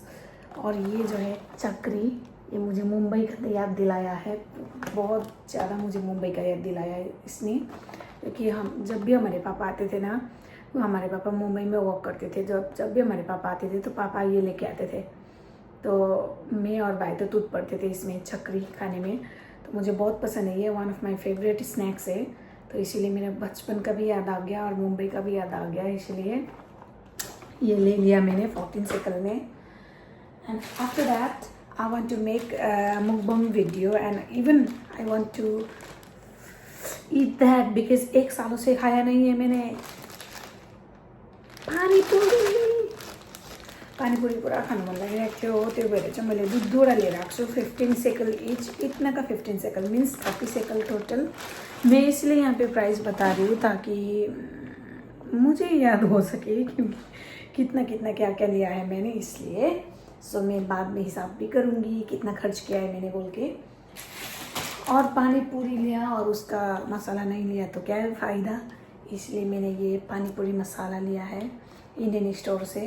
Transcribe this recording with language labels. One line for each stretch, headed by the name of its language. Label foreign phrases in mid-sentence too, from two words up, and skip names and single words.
Hindi: और ये जो है चक्री, ये मुझे मुंबई का याद दिलाया है, बहुत ज़्यादा मुझे मुंबई का याद दिलाया है इसने, क्योंकि हम जब भी हमारे पापा आते थे ना, हमारे पापा मुंबई में वर्क करते थे, जब भी हमारे पापा आते थे तो पापा ये लेके आते थे, तो मैं और भाई तो टूट पड़ते थे इसमें चक्री खाने में। तो मुझे बहुत पसंद है, ये
English: one of my favorite snacks
Hindi: है, तो इसीलिए मेरा बचपन का भी याद आ गया और मुंबई का भी याद आ गया, इसलिए ये ले लिया मैंने 14 साइकिल में।
English: and after that I want to make mukbang video and even I want to eat that, because
Hindi: 1 सालों से खाया नहीं है मैंने
Nepali: पानीपुरी पुरा खानु मन लागिरहेको थियो, त्यो भएर चाहिँ मैले 2 लिएर आएको छु, 15 सेकल इच।
Hindi: इतना का 15 सेकल मीन्स 30 सेकल टोटल। मैं इसलिए यहाँ पे प्राइस बता रही हूँ ताकि मुझे याद हो सके कि कितना कितना क्या क्या लिया है मैंने, इसलिए। सो मैं बाद में हिसाब भी करूँगी कितना खर्च किया है मैंने बोल के। और पानी पूरी लिया और उसका मसाला नहीं लिया तो क्या है फ़ायदा, इसलिए मैंने ये पानी पूरी मसाला लिया है इंडियन स्टोर से।